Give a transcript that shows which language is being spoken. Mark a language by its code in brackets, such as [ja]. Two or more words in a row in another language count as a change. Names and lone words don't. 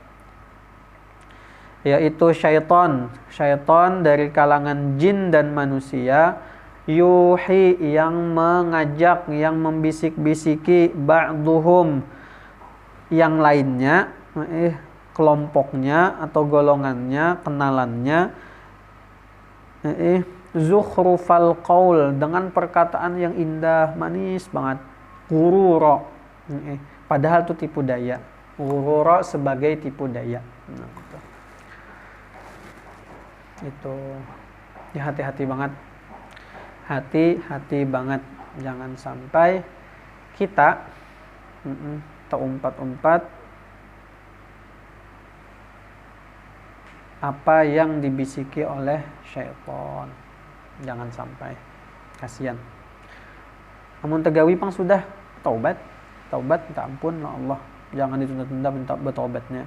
[id] Yaitu syaitan dari kalangan jin dan manusia, yuhi, yang mengajak, yang membisik-bisiki, ba'duhum, yang lainnya, kelompoknya atau golongannya, kenalannya, [ar] زخرف القول, [id] dengan perkataan yang indah, manis banget, ghurura, padahal itu tipu daya. Ghurura sebagai tipu daya. Nah, itu ya, hati-hati banget, jangan sampai kita terumpat-umpat apa yang dibisiki oleh syaitan. Jangan sampai, kasihan. Namun tegawi pang sudah taubat, minta ampun Allah, jangan ditunda-tunda minta bertaubatnya.